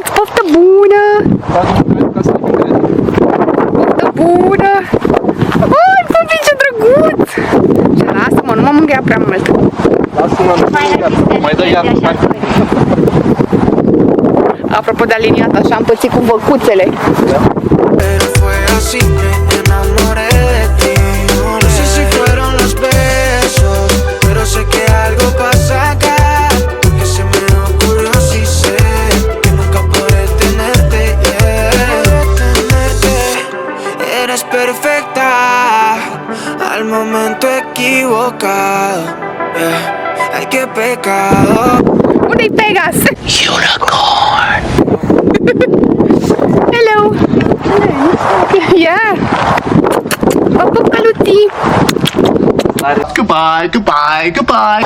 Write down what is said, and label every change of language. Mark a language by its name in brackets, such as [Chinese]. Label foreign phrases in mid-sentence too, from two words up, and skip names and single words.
[Romanian] Poftă bună! Poftă bună! Ui, pupi, ce drăguț! Și lasă-mă, nu mă mângâia prea mult. Lasă-mă, mai dă iar. Apropo de aliniat, așa am pățit cu văcuțele. [Spanish] Pero fue así, me enamoré de ti. No sé si fueron los besos, pero sé que algo pasa acá. Porque se me ocurrió, sí sé que nunca podré tenerte, yeah. Eres perfecta al momento equivocado, yeah. Ay, qué pecado. [Romanian] Unde-i Pegas? Unicorn! [English] Hello! Yeah! [Romanian] Pop, căluții! [English] Goodbye, goodbye, goodbye.